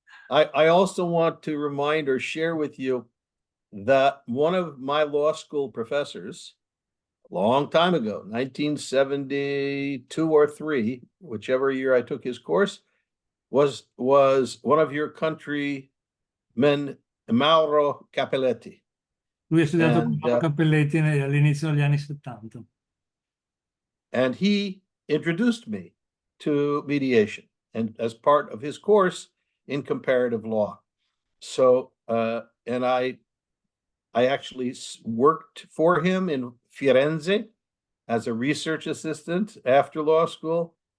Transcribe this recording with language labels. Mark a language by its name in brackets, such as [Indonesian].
[English] I also want to remind or share with you that one of my law school professors, a long time ago, 1972 or 3, whichever year I took his course, was one of your countrymen, Mauro Capelletti. [Italian] Lui ha studiato con Mauro Cappelletti all'inizio degli anni 70. [English] And he introduced me to mediation, and as part of his course in comparative law. So, and I actually worked for him in Firenze as a research assistant after law school.